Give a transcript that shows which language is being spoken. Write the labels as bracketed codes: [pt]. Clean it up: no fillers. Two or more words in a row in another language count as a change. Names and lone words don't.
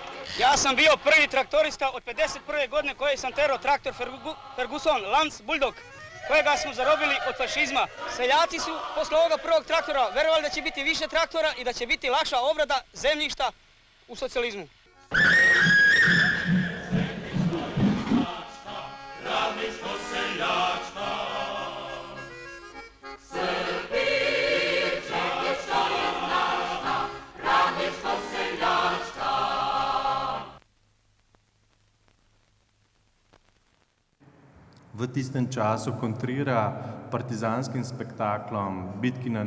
[sr] Ja sam bio prvi traktorista od 51. godine koji sam terao traktor Ferguson Lance Bulldog, kojega smo zarobili od fašizma. Seljaci su posle ovoga prvog traktora verovali da će biti više traktora i da će biti lakša obrada zemljišta u socijalizmu. Radničko seljačka, [sl] v tistem času kontrira partizanskim spektaklom, bitki na